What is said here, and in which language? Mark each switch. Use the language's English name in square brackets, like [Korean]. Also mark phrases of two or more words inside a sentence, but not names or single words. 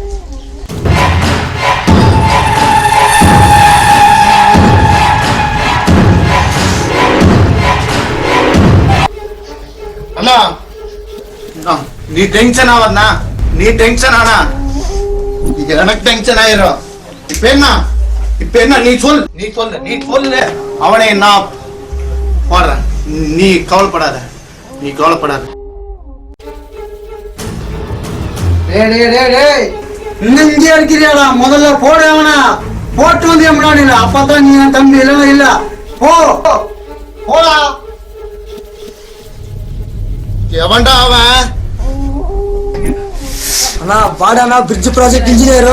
[Kannada] ಅಣ್ಣ ನೀ ಟೆನ್ಷನ್ ಅವನ್ನ ನೀ ಟೆನ್ಷನ್ ಅಣ್ಣ ಈಗ ನನಗ್ ಟೆನ್ಷನ್ ಆಯಿರೋ [Tamil] இப்ப நீ சொல்லு அவனை நான் போடுறேன். நீ கவலைப்படாத. இன்னும் இங்கே இருக்கிறியாடா? முதல்ல போடு அவனா. போட்டு வந்து எம்னா அப்பதான் நீ தம்பி இல்லைன்னா இல்ல. போடா. எவன்டா அவன்? [Telugu] అన్నా వాడనా [English] bridge project engineer.